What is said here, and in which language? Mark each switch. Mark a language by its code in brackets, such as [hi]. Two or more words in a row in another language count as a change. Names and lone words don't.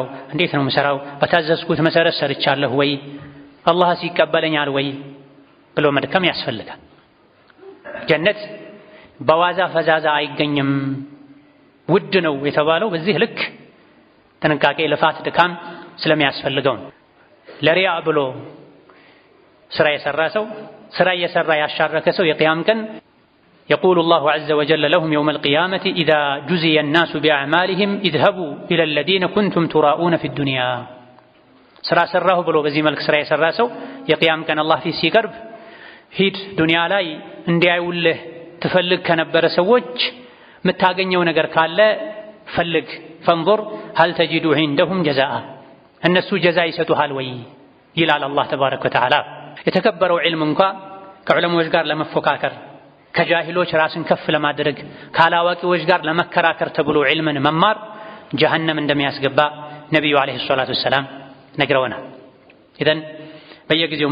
[am] እንዴት ነው ምሰራው? በታዘዝኩት መሰረት ሰርቻለሁ ወይ? አላህስ ይቀበለኛል ወይ ብሎ መድከም ያስፈልጋል። ጀነት በዋዛ ፈዛዛ አይገኝም። ውድ ነው የተባለው በዚህ ልክ ጥንቃቄ፣ ልፋት፣ ድካም ስለሚያስፈልገው ነው። ለሪያ ብሎ ስራ የሰራ ሰው ስራ እየሰራ ያሻረከ ሰው የቂያም ቀን [ar] يقول الله عز وجل لهم يوم القيامة إذا جزي الناس بأعمالهم اذهبوا إلى الذين كنتم تراؤون في الدنيا [am] ስራ ሰራሁ ብሎ በዚህ መልክ ስራ የሰራ ሰው የቂያም ቀን አላህ ፊት ሲቀርብ ሂድ ዱንያ ላይ እንዲያዩልህ ትፈልግ ከነበረ ሰዎች የምታገኘው ነገር ካለ ፈልግ ፈንظር [ar] هل تجد عندهم جزاء [am] እነሱ ጀዛ ይሰጡሃል ወይ ይላል አላህ [ar] تبارك وتعالى። [am] የተከበረው ዒልም እንኳ ከዑለሞች ጋር ለመፎካከር ከጃሂሎች ራስን ከፍ ለማድረግ ካላዋቂዎች ጋር ለመከራከር ተብሎ ዒልምን መማር ጀሃነም እንደሚያስገባ ነብዩ [ar] عليه الصلاة والسلام [am] ነግረውናል። ኢዘን በየጊዜው